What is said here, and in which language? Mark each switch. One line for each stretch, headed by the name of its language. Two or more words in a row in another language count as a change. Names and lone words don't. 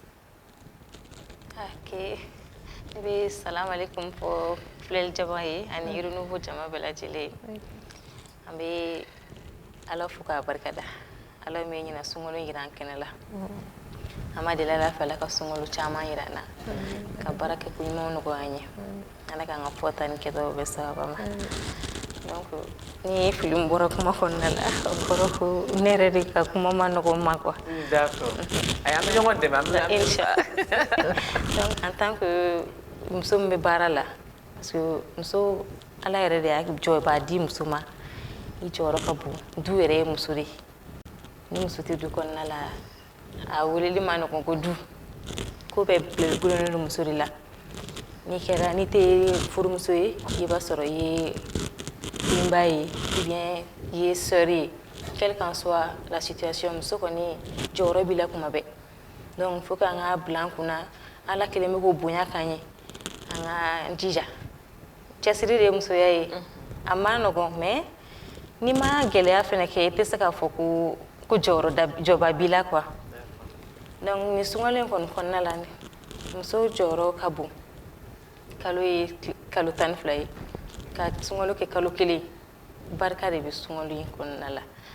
Bambara: ok ne bɛ
Arabic: السلام عليكم
Bambara: fɔ filɛli jama ye ani Renouveau jama bɛɛ lajɛlen an bɛ ala fo k'a barikada ala min ɲina sunkalo yira an kɛnɛ la an ma deli ala fɛ ala ka sunkalo caman yira an na ka baara kɛ ko ɲumanw nɔgɔya an ye ala k'an ka fɔta ni kɛtaw bɛɛ sababa ma donc ni fili min bɔra kuma kɔnɔna la o kɔrɔ ko ne yɛrɛ de ka kuma ma nɔgɔ n ma quoi d'accord ayi an bɛ ɲɔgɔn dɛmɛ an bɛ inchallah donc
French: en tant que
Bambara: muso min bɛ baara la
French: parce que
Bambara: muso ala yɛrɛ de y'a jɔyɔrɔba di muso ma i jɔyɔrɔ ka bon du yɛrɛ ye muso de ye ni muso tɛ du kɔnɔna la a weleli ma nɔgɔn ko du ko bɛɛ gulonnen don muso de la n'i tɛ furumuso ye i b'a sɔrɔ i ye denba ye
French: ou bien
Bambara: i ye sœur ye
French: quelle qu'en soit la situation
Bambara: muso kɔni jɔyɔrɔ b'i la kuma bɛɛ
French: donc faut
Bambara: k'an ka bila an kunna ala kelen bɛ k'o bonya k'an ye an ka jija cɛsiri de ye musoya ye a ma nɔgɔn mais n'i ma gɛlɛya fɛnɛ kɛ i tɛ se k'a fɔ ko jɔba b'i la
French: quoi donc
Bambara: nin sunkalo in kɔni kɔnɔna la muso jɔyɔrɔ ka bon kalo ye kalo 12 ye ka sunkalo kɛ kalo 1 barika de bɛ sunkalo in kɔnɔna la